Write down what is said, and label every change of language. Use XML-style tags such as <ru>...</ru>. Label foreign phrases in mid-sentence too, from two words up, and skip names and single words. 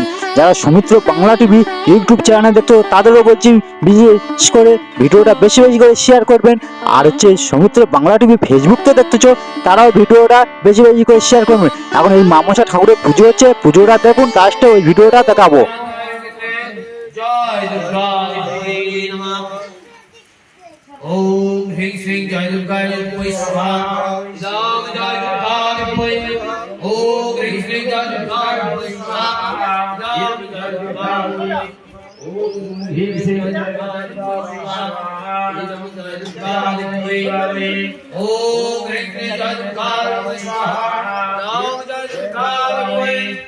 <bn>যারা সৌমিত্র বাংলা টিভি ইউটিউব চ্যানেলে দেখতো তাদেরও বলছি, বিশেষ করে ভিডিওটা বেশি বেশি করে শেয়ার করবেন। আর হচ্ছে সৌমিত্র বাংলা টিভি ফেসবুকতে দেখতেছো, তারাও ভিডিওটা বেশি বেশি করে শেয়ার করবেন। এখন এই মা মনসা ঠাকুরের পুজো হচ্ছে, পুজোটা দেখুন, লাস্টে ওই ভিডিওটা দেখাবো।</bn> <sa>ओम ह्रीं श्रीं जय दुर्गा जय स्वाहा राम जय दुर्गा जय ओम ह्रीं श्रीं जय दुर्गा जय स्वाहा राम जय दुर्गा ओम ह्रीं श्रीं जय दुर्गा जय स्वाहा राम जय दुर्गा जय ओम ह्रीं श्रीं जय दुर्गा जय स्वाहा राम जय दुर्गा जय</sa>